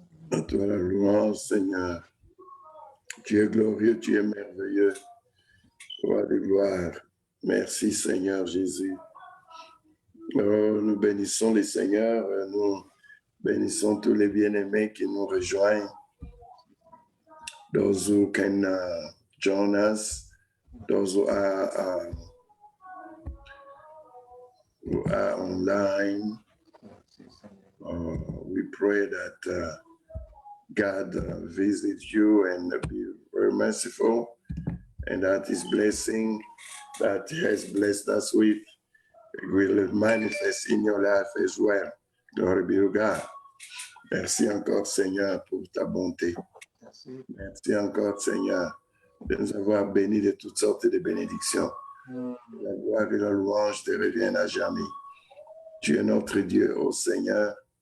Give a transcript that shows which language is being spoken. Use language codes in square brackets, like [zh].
[fr] À toi la louange, Seigneur. Tu es glorieux, tu es merveilleux. Roi de gloire. Merci Seigneur Jésus. Oh, nous bénissons les Seigneurs, nous bénissons tous les bien-aimés qui nous rejoignent. [en] Those who can join us, those who are online. We pray that God visit you and be very merciful, and that His blessing that He has blessed us with will manifest in your life as well. Glory be to God. [fr] Merci encore, Seigneur, pour ta bonté. Merci. Merci encore, Seigneur, de nous avoir bénis de toutes sortes de bénédictions. La gloire et la louange te reviennent à jamais. Tu es notre Dieu, ô Seigneur.